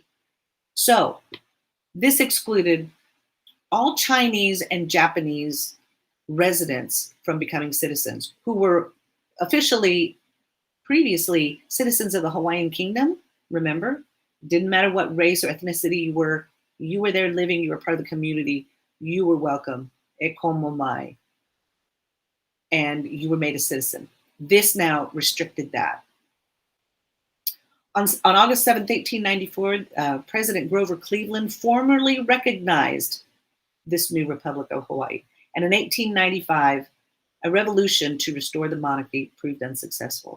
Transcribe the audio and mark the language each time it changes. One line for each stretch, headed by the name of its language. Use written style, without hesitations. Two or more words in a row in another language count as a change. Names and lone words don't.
English: So this excluded all Chinese and Japanese residents from becoming citizens who were previously citizens of the Hawaiian kingdom. Remember, didn't matter what race or ethnicity you were there living, you were part of the community, you were welcome,
Hawaiian: e komo mai,
English: and you were made a citizen. This now restricted that. On August 7th, 1894, President Grover Cleveland formally recognized this new Republic of Hawaii. And in 1895, a revolution to restore the monarchy proved unsuccessful.